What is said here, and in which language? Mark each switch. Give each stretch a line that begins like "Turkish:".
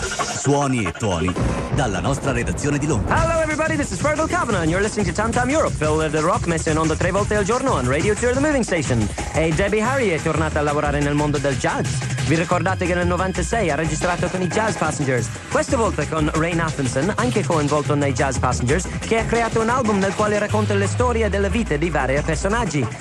Italian: Suoni e tuoni dalla nostra redazione di Londra.
English: Hello everybody, this is Fergal Cavanagh and you're listening to Tam Tam Europe.
Italian: Phil the Rock messo in onda tre volte al giorno on Radio Tour, the moving station. E Debbie Harry è tornata a lavorare nel mondo del jazz. Vi ricordate che nel 96 ha registrato con i Jazz Passengers? Questa volta con Ray Nathanson, anche coinvolto nei Jazz Passengers, che ha creato un album nel quale racconta le storie della vita di vari personaggi.